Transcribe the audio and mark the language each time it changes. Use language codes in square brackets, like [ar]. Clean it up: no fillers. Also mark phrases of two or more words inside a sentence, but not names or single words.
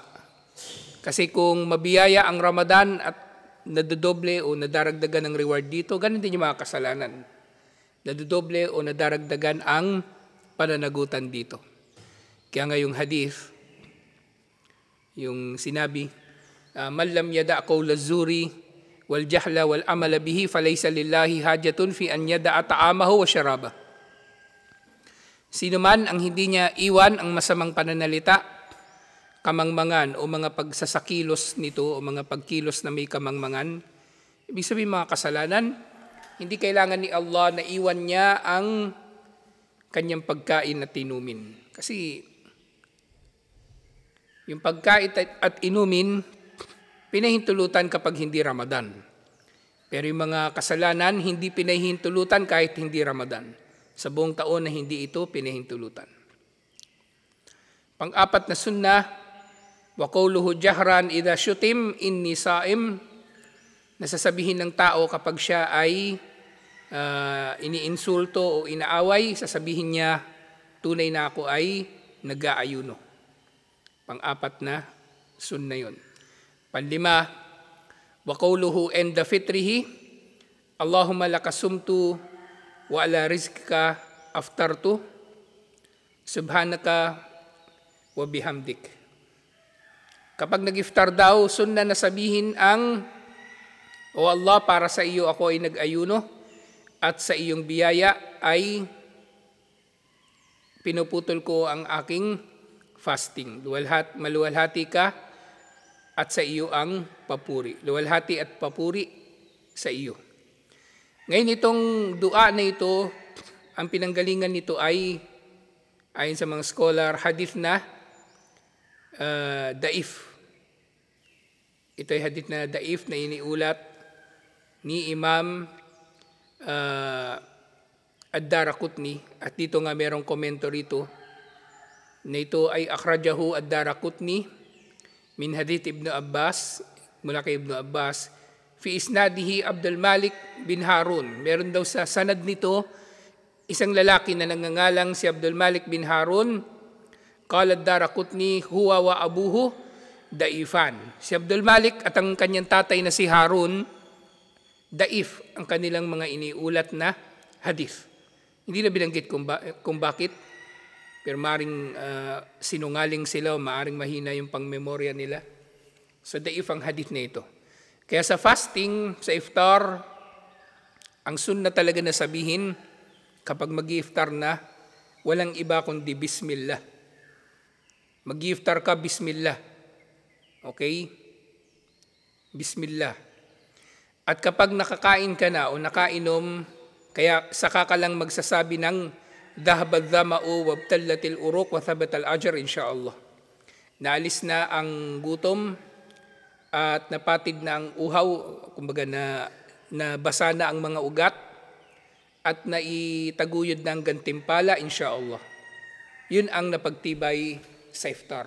[tl] Kasi kung mabiyaya ang Ramadan at nadodoble o nadaragdagan ng reward dito, ganun din yung mga kasalanan. Nadodoble o nadaragdagan ang pananagutan dito. Kaya nga yung hadith, yung sinabi, [ar] من لم يدع قول الزور والجهل والعمل به فليس لله حاجة في أن يدع طعامه وشرابه. [tl] Sino man ang hindi niya iwan ang masamang pananalita, kamangmangan o mga pagsasakilos nito o mga pagkilos na may kamangmangan, ibig sabihin mga kasalanan, hindi kailangan ni Allah na iwan niya ang kanyang pagkain at inumin. Kasi yung pagkain at inumin, pinahintulutan kapag hindi Ramadan. Pero yung mga kasalanan, hindi pinahintulutan kahit hindi Ramadan. Sa buong taon na hindi ito pinahintulutan. Pang-apat na sunnah, [ar] وقوله جهرا إذا شتم إني صائم, [tl] nasasabihin ng tao kapag siya ay iniinsulto o inaaway, sasabihin niya, tunay na ako ay nag-aayuno. Pang-apat na sunnah yun. Panlima, [ar] وقوله عند فطره اللهم لك صمت وعلى رزقك أفطرت سبحانك وبحمدك. [tl] Kapag nag-iftar daw, sunnah na sabihin ang, O Allah, para sa iyo ako ay nag-ayuno at sa iyong biyaya ay pinuputol ko ang aking fasting. Maluwalhati ka at sa iyo ang papuri. Luwalhati at papuri sa iyo. Ngayon itong dua na ito, ang pinanggalingan nito ay, ayon sa mga scholar, hadith na daif. Ito ay hadith na daif na iniulat ni Imam Ad-Daraqutni. At dito nga merong komento rito na ito ay [ar] أخرجه الدارقطني من حديث ابن عباس, [tl] mula kay Ibn Abbas, [ar] في إسناده [tl] Abdul Malik bin Harun. Meron daw sa sanad nito isang lalaki na nangangalang si Abdul Malik bin Harun. [ar] قال الدارقطني هو وأبوه ضعيفان. [tl] Si Abdul Malik at ang kanyang tatay na si Harun, daif ang kanilang mga iniulat na hadith. Hindi na binanggit kung bakit, pero maaaring sinungaling sila o maaaring mahina yung pangmemorya nila. So daif ang hadith na ito. Kaya sa fasting, sa iftar, ang sunnah talaga na sabihin kapag mag-iftar na, walang iba kundi bismillah. Mag-iftar ka, bismillah. Okay? Bismillah. At kapag nakakain ka na o nakainom, kaya saka ka lang magsasabi ng [ar] ذهب الظمأ وابتلت العروق وثبت الأجر إن شاء الله. [tl] Naalis na ang gutom at napatid na ang uhaw, kumbaga nabasa na ang mga ugat at naitaguyod na ang gantimpala insyaallah. Yun ang napagtibay sa iftar.